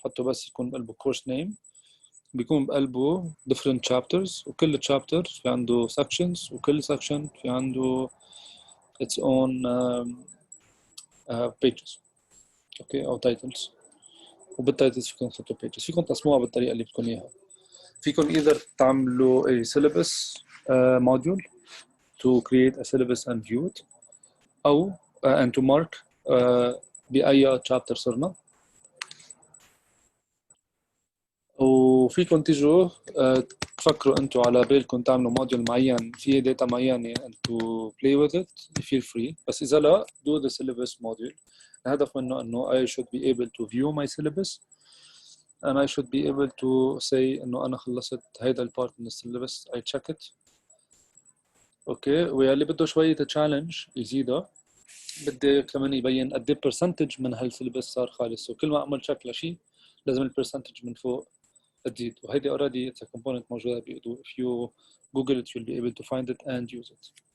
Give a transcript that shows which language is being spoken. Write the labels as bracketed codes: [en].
[ar] حطوا بس يكون بقلبه course name. بيكون بقلبه [en] different chapters [ar] وكل chapter في عنده sections وكل section في عنده [en] its own pages. [ar] اوكي او titles. وبالتايتلز فيكم تحطوا pages. فيكم تقسموها بالطريقه اللي بدكم اياها. فيكم either تعملوا [en] a syllabus module to create a syllabus and view it [ar] أو [en] and to mark [ar] بأي chapter صرنا. وفيكم تيجوا تفكروا أنتوا على بالكم تعملوا موديل معين فيه داتا معينة [en] and to play with it feel free. [ar] بس إذا لا [en] do the syllabus module. [ar] الهدف منه إنه [en] I should be able to view my syllabus and I should be able to say [ar] إنه أنا خلصت هيدا البارت من السيلبس [en] I check it. [ar] أوكي ويلي بده شوية challenge يزيدها بدي كمان يبين قد ايه percentage من هالسيلبس صار خالص. وكل ما اعمل شيك لشيء لازم البرسنتج من فوق تزيد. وهيدي [en] already it's a component [ar] موجودة بإودو. [en] If you Google it you'll be able to find it and use it.